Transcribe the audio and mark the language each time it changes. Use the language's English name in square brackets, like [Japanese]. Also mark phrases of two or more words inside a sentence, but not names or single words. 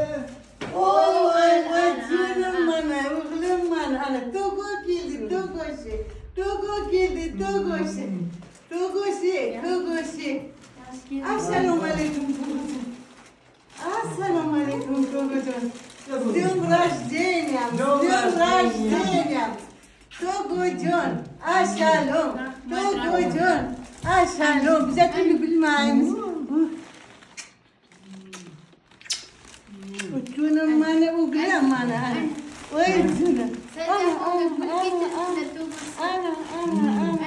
[Turkish] Voy canım bana, oğlum bana. [Uzbek] Ana Togo keldi, Togoshi. Togo keldi, Togoshi. Togoshi. Assalomu alaykum. Assalomu alaykum Togojon. [Russian] С днем рождения! С днем рождения! [Uzbek] Togojon, assalom. Togojon, assalom. Bize kimi bilmaymiz. [Turkish] Canım bana, oğlum bana. [Uzbek] Oy canım. Ana.